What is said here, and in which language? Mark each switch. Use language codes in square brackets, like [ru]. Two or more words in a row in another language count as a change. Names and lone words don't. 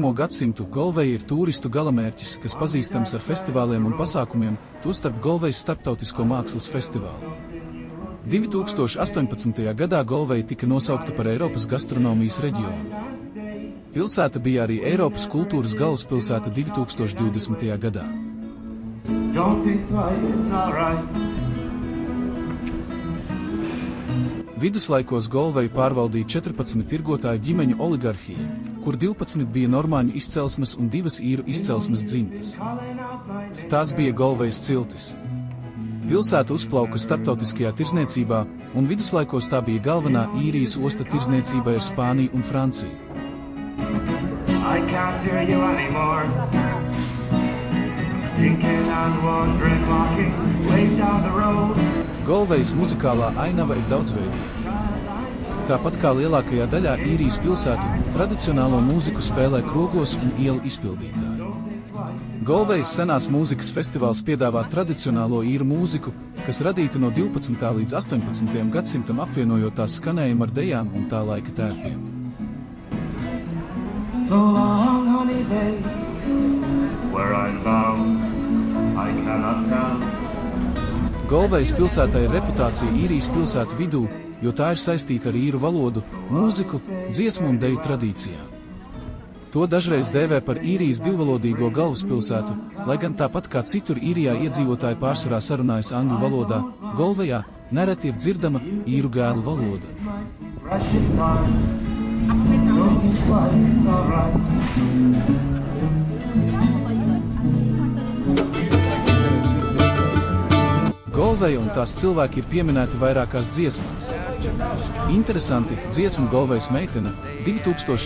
[lv] gadsimtu, Golvei ir tūristu galamērķis, kas pazīstams ar festivāliem un pasākumiem, tostarp Golvejas starptautisko mākslas festivālu. 2018. gadā Golvei tika nosaukta par Eiropas gastronomijas reģionu. Pilsēta bija arī Eiropas kultūras galvaspilsēta 2020. gadā. [en] Don't think twice, it's all right. [lv] Viduslaikos Golveju pārvaldīja 14 tirgotāju ģimeņu oligarhija, kur 12 bija normāņu izcelsmes un 2 īru izcelsmes dzimtas. Tās bija Golvejas ciltis. Pilsēta uzplauka starptautiskajā tirzniecībā, un viduslaikos tā bija galvenā īrijas osta tirzniecībai ar Spāniju un Franciju. [en] I can't hear you anymore. Drinking and wandering, walking way down the road. [lv] Golvejas muzikālā ainava ir daudzveidīga. Tāpat kā lielākajā daļā īrijas pilsētu, tradicionālo mūziku spēlē krogos un ielu izpildītāji. Golvejas senās mūzikas festivāls piedāvā tradicionālo īru mūziku, kas radīta no 12. līdz 18. gadsimtam apvienojot tās skanējumu ar dejām un tā laika tērpiem. [en] So long, honey babe, where I'm bound, I cannot tell. [lv] Golvejas pilsētai ir reputācija īrijas pilsētu vidū, jo tā ir saistīta ar īru valodu, mūziku, dziesmu un deju tradīcijām. To dažreiz dēvē par īrijas divvalodīgo galvaspilsētu, lai gan tāpat kā citur īrijā iedzīvotāji pārsvarā sarunājas angļu valodā, Golvejā nereti ir dzirdama īru gēlu valoda. [en] Precious time, don't think twice, it's all right. [lv] Golveja un tās cilvēki ir pieminēti vairākās dziesmās. Interesanti, dziesmu Golvejas meitene 2000.